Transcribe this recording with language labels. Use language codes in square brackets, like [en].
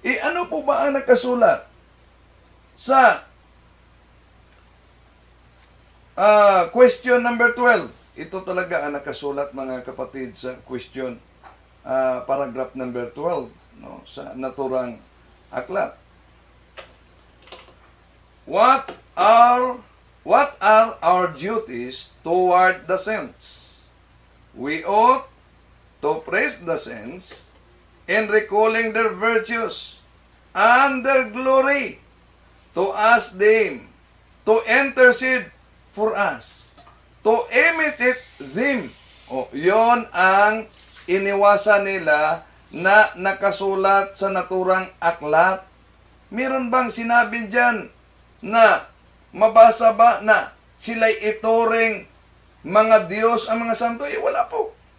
[tl] Ano po ba ang nakasulat sa question number 12? Ito talaga ang nakasulat, mga kapatid, sa question paragraph number 12, no, sa naturang aklat. [en] What are our duties toward the saints? We ought to praise the saints in recalling their virtues and their glory, to ask them to intercede for us, to imitate them. [tl] Yon ang iniwasan nila na nakasulat sa naturang aklat. Meron bang sinabi dyan na mabasa ba na sila'y ituring mga Diyos ang mga santo? Wala po.